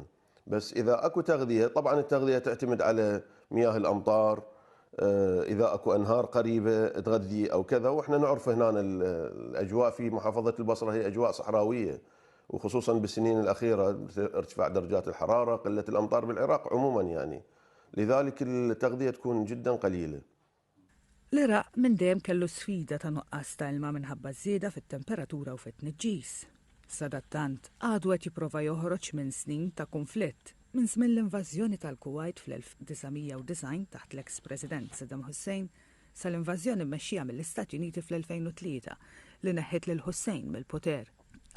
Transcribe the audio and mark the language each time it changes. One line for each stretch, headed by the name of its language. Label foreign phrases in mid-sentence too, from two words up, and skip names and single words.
Arabic: بس إذا أكو تغذية طبعا التغذية تعتمد على مياه الأمطار، إذا أكو أنهار قريبة تغذي أو كذا، وإحنا نعرف هنا الأجواء في محافظة البصرة هي أجواء صحراوية، وخصوصا بالسنين الأخيرة ارتفاع درجات الحرارة قلة الأمطار بالعراق عموما يعني، لذلك التغذية تكون جدا قليلة.
Maltese: L-Iraq minn dejjem kellu sfida ta' nuqqas ta' ilma minħabba żieda fit-temperatura u fit-tniġġis. Sadattant għadu qed jipprova joħroġ minn snin ta' konflitt minn żmien l-invażjoni tal-Kuwait fl-1990 taħt l-eks-President Saddam Hussein sal-invażjoni mmexxija mill-Istati Uniti fl-2003 li neħħet lil Hussein mill-poter.